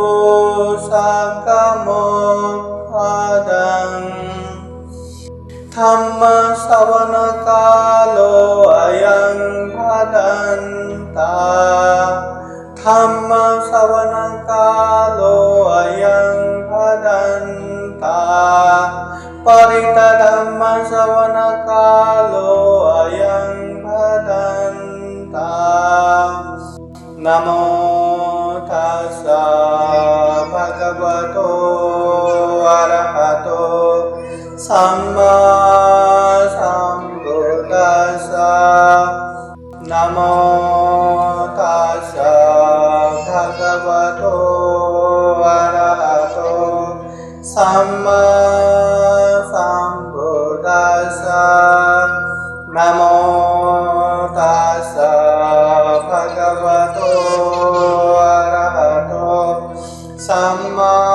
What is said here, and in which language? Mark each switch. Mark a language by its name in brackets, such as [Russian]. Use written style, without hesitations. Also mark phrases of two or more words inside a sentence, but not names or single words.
[Pali] सकमुखदम् धम्मश्रवणकालो अयं भदन्तः धम्मश्रवणकालो अयं भदन्तः परितधम्मश्रवणकालो अयं भदन्तः नमो तस्सा भगवतो अरहतो सम्मा सम्बुद्धास्सा नमो तस्सा भगवतो अरहतो सम्मा सम्बुद्धास्सा नमो तस्सा भगवतो अरहतो सम्मा